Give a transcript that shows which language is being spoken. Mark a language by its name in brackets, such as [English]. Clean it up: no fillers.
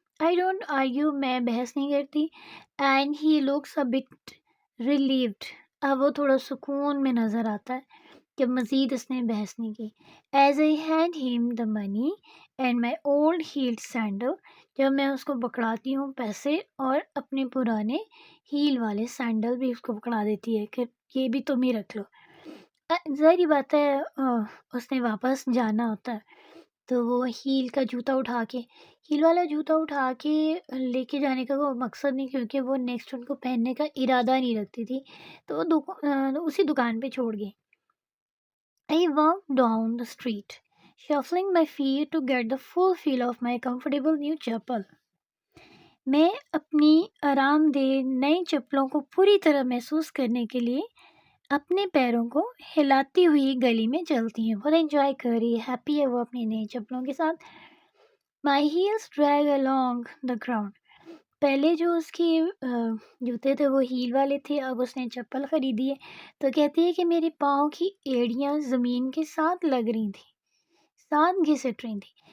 [English] I don't argue, [Urdu] میں بحث نہیں کرتی. [English] And he looks a bit relieved. [Urdu] اب وہ تھوڑا سکون میں نظر آتا ہے کہ مزید اس نے بحث نہیں کی. [English] As I hand him the money and my old heeled sandal, [Urdu] جب میں اس کو پکڑاتی ہوں پیسے اور اپنے پرانے ہیل والے سینڈل بھی اس کو پکڑا دیتی ہے کہ یہ بھی تم ہی رکھ لو. ظاہری بات ہے اس نے واپس جانا ہوتا ہے تو وہ ہیل کا جوتا اٹھا کے ہیل والا جوتا اٹھا کے لے کے جانے کا کوئی مقصد نہیں، کیونکہ وہ نیکسٹ ان کو پہننے کا ارادہ نہیں رکھتی تھی، تو وہ اسی دکان پہ چھوڑ گئی. [English] I walked down the street, shuffling my feet to get the full feel of my comfortable new chappal. [Urdu] میں اپنی آرام دہ نئی چپلوں کو پوری طرح محسوس کرنے کے لیے اپنے پیروں کو ہلاتی ہوئی گلی میں چلتی ہیں. بہت انجوائے کر رہی ہے، ہیپی ہے وہ اپنی نئی چپلوں کے ساتھ. [English] My heels drag along the ground. [Urdu] پہلے جو اس کے جوتے تھے وہ ہیل والے تھے، اب اس نے چپل خریدی ہے تو کہتی ہے کہ میرے پاؤں کی ایڑیاں زمین کے ساتھ لگ رہی تھیں، ساتھ گھسٹ رہی تھیں.